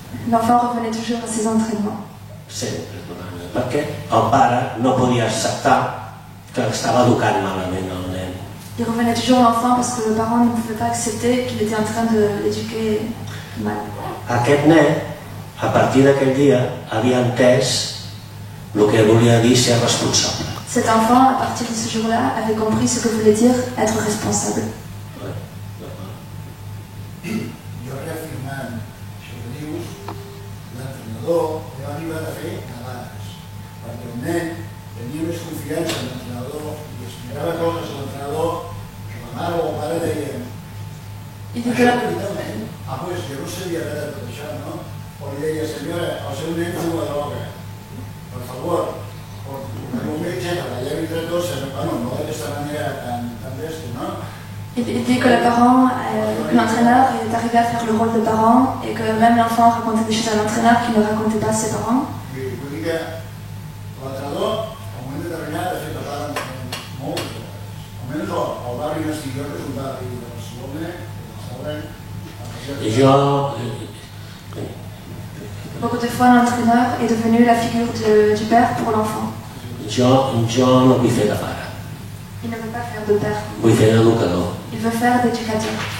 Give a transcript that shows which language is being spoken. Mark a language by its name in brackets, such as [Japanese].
[French] L'enfant revenait toujours à ses entraînements. [Catalan] Sempre tornava. Perquè el pare no podia acceptar que estava educant malament el nen. [French] Il revenait toujours l'enfant parce que le parent ne pouvait pas accepter qu'il était en train de l'éduquer mal. [Catalan] Aquest nen, a partir d'aquell dia, havia entès el que volia dir ser responsable. [French] Cet enfant, à partir de ce jour-là, avait compris ce que voulait dire être responsable. [Catalan] Jo reafirmant això que dius, l'entrenador ja arriba a fer abans, perquè el nen tenia més confiança en l'entrenador i explicava coses a l'entrenador que la mare o el pare deien això veritablement, pues jo no sabia res de tot això, no? O li deia, senyora, el seu nen fuma droga, per favor, un metge que la llevi entre tots, no d'aquesta manera tan bèstia, no? [French] Il dit que le parent, l'entraîneur est arrivé à faire le rôle de parent et que même l'enfant racontait des choses à l'entraîneur qu'il ne racontait pas à ses parents. [Catalan] Vull dir que l'entrenador, al moment determinat, ha fet parlar moltes vegades. Almenys el barri on estic jo, que és un barri de Barcelona, I jo [French] Beaucoup de fois, l'entraîneur est devenu la figure du père pour l'enfant. [Catalan] Jo no vull fer de pare, [French] Il ne veut pas faire de père, [Catalan] vull fer d'educador, [French] il veut faire d'éducateur,